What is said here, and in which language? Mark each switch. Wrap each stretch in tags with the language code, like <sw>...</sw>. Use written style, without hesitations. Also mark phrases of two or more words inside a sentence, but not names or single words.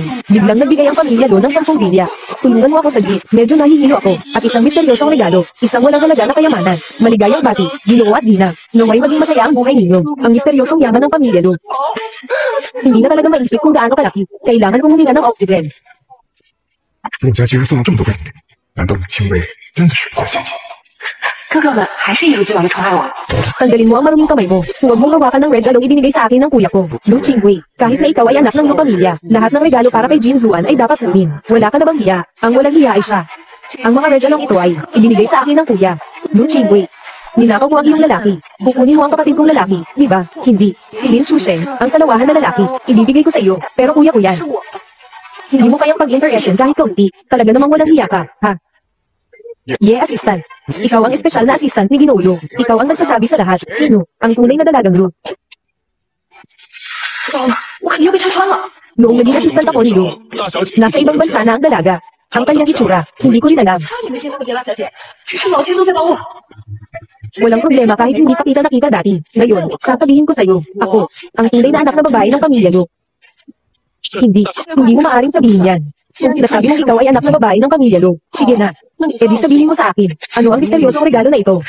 <tl>Biglang nagbigay ang pamilya Lo ng 10 bilya. Tulungan mo ako saglit. Medyo nahihilo ako. At isang misteryosong regalo. Isang walang halaga na kayamanan. Maligayang bati, Ginoo at Dina. Naway maging masaya ang buhay ninyo. Ang misteryosong yaman ng pamilya Lo. Hindi na talaga maisip kung gaano kalaki. Kailangan kong huminga ng oxygen.</tl> <zh>陆家居然送了这么多给你，难道母亲为真的是无限现金？哥哥们还是一如既往的宠爱我。</zh> <tl>Tanggalin mo ang maruming kamay mo. Huwag mong hawakan ng regalong ibinigay sa akin ng kuya ko, Lu Qingwei. Kahit na ikaw ay anak ng Lu pamilya, lahat ng regalo para kay Jin Zuan ay dapat kunin. Wala ka na bang hiya? Ang walang hiya ay siya. Ang mga regalong ito ay ibinigay sa akin ng kuya, Lu Qingwei. Ninakaw mo ang iyong lalaki. Kukunin mo ang kapatid kong lalaki, di ba? Hindi. Si Lin Chusheng, ang salawahan na lalaki. Ibibigay ko sa iyo, pero kuya ko yan. Hindi mo kayang pag-interestin kahit kaunti. Talaga namang walang hiya ka, ha?</tl> <en>Yeah, assistant.</en> <tl>Ikaw ang espesyal na assistant ni Ginoo. Ikaw ang nagsasabi sa lahat. Sino? Ang tunay na dalagang Lu.</tl> <zh>糟了，我肯定要被拆穿了。</zh> <tl>Noong naging assistant ako ni Lu, nasa ibang bansa na ang dalaga. Ang kanyang itsura, hindi ko rin alam.</tl> <zh>你没见过杰拉小姐，只是老天都在帮我。</zh> <tl>Walang problema kahit hindi pa kita nakita dati. Ngayon, sasabihin ko sa'yo, ako, ang tunay na anak na babae ng pamilya Lu. Hindi mo maaaring sabihin yan. Kung sinasabi mong ikaw ay anak na babae ng pamilya Lu, sige na. E di sabihin mo sa akin, ano ang misteryosong regalo na ito?</tl>